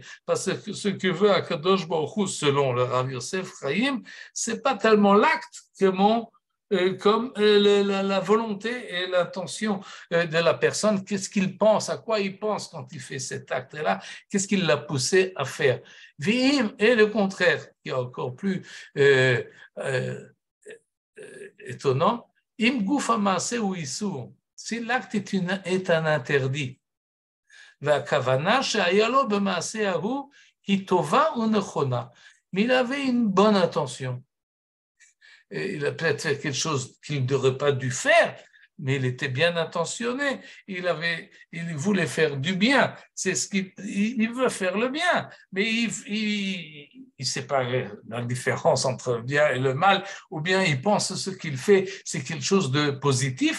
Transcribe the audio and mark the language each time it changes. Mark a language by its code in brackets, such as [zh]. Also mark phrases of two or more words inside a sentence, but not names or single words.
[fr] Parce que ce que veut Akadosh Baruch Hu, selon le Rav Yosef Chaim, c'est pas tellement l'acte comme la volonté et l'intention de la personne, qu'est-ce qu'il pense, à quoi il pense quand il fait cet acte-là, qu'est-ce qui l'a poussé à faire. Vihim est le contraire, qui est encore plus étonnant. [he] אם גוף המעשה הוא איסור, [fr] si l'acte est un interdit, [he] והכוונה שהיה לו במעשה ההוא היא טובה ונכונה. [fr] Mais il avait une bonne intention. Il a peut-être fait quelque chose qu'il n'aurait pas dû faire, mais il était bien intentionné. Il voulait faire du bien. C'est ce il veut faire le bien, mais il sait pas la différence entre le bien et le mal, ou bien il pense que ce qu'il fait, c'est quelque chose de positif.